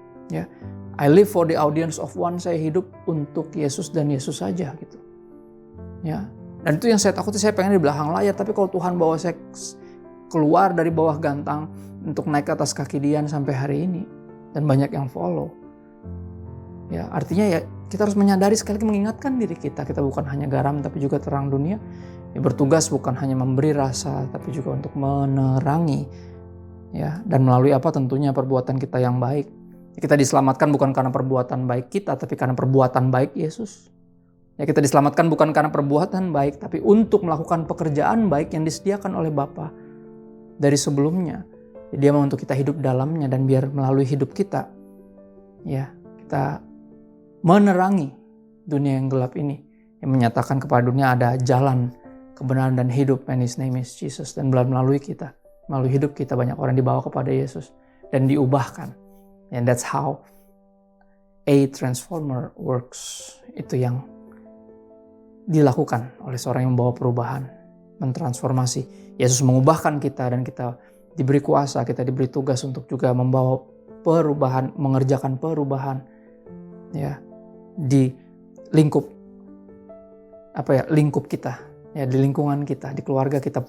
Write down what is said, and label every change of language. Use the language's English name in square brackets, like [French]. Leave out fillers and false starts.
[English] Ya, I live for the audience of one. [Indonesian] Saya hidup untuk Yesus dan Yesus saja gitu. Ya, dan itu yang saya takuti. Saya pengen di belakang layar, tapi kalau Tuhan bawa saya keluar dari bawah gantang untuk naik ke atas kaki Dian sampai hari ini dan banyak yang follow. Ya, artinya ya kita harus menyadari, sekali lagi mengingatkan diri kita bukan hanya garam tapi juga terang dunia. Ya, bertugas bukan hanya memberi rasa tapi juga untuk menerangi. Ya, dan melalui tentunya perbuatan kita yang baik. Kita diselamatkan bukan karena perbuatan baik kita, tapi karena perbuatan baik Yesus. Ya, kita diselamatkan bukan karena perbuatan baik, tapi untuk melakukan pekerjaan baik yang disediakan oleh Bapa dari sebelumnya. Ya, Dia mau untuk kita hidup dalamnya, dan biar melalui hidup kita, ya kita menerangi dunia yang gelap ini, yang menyatakan kepada dunia ada jalan kebenaran dan hidup, [English] and His name is Jesus. [Indonesian] Dan melalui kita, melalui hidup kita, banyak orang dibawa kepada Yesus dan diubahkan. [English] And that's how a transformer works. [Indonesian] Itu yang dilakukan oleh seorang yang membawa perubahan, mentransformasi. Yesus mengubahkan kita dan kita diberi kuasa, kita diberi tugas untuk juga membawa perubahan, mengerjakan perubahan ya di lingkup kita, ya di lingkungan kita, di keluarga kita.